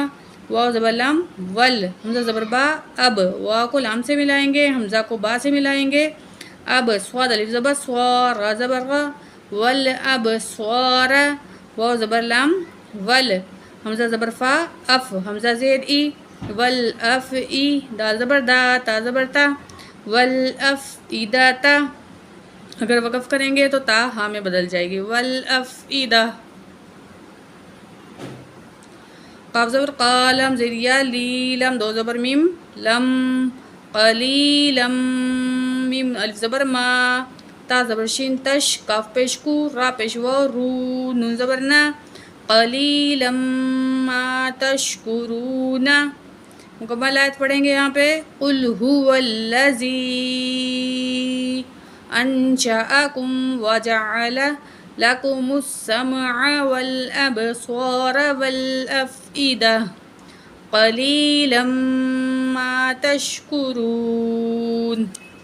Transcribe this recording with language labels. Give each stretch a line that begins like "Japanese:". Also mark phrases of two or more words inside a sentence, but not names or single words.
Urdu: واو زبر لام ول. حمزہ زبر با، اب. واو کو لام سے ملائیں گے، حمزہ کو با سے ملائیں گے. اب. صاد الف زبر سوا، را زبر را،
Arabic: ول اب سوارا.
Urdu: واو زبر لام ول، حمزہ زبر فا اف، حمزہ زید ای،
Arabic: والاف ای،
Urdu: دال زبر دا، تا زبر تا،
Arabic: والاف ایدا تا،
Urdu: اگر وقف کریں گے تو تا ہاں میں بدل جائے گی،
Arabic: والاف ایدا.
Urdu: قاف زبر قا، لام زیر یا لی، لام دو زبر میم، لم، قلیلم، میم الف زبر ما، تا زبر شین تش، کاف پیش کو، را پیش و، رو، نون زبر نا،
Arabic: قلیلم ما تشکرون.
Urdu: مکمل آیت پڑھیں گے یہاں پہ.
Arabic: قل هو الذی انشأکم وجعل لکم السمع والابصار والافئدہ قلیلا ما تشکرون.